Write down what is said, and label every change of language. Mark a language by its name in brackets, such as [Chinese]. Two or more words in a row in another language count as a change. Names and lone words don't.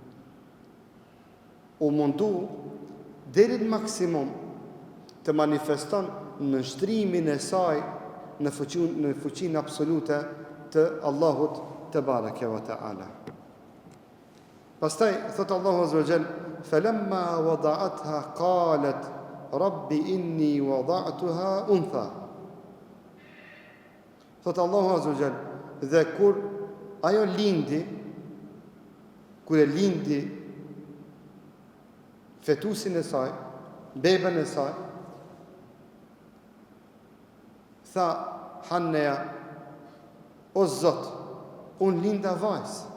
[Albanian] U mundu deri në maksimum të manifeston në nështrimin e saj në fuqinë absolute të Allahut te [Arabic] تبارك وتعالى. [Albanian] Pastaj thot Allahu [Arabic] عز وجل, فلما وضعتها قالت رب إني وضعتها أنثى. [Albanian] Thot Allahu [Arabic] عز وجل, [Albanian] dhe kur ajo lindi, kur e lindi fetusin e saj, beben e saj, tha Hanneja, o Zot, unë linda vajs.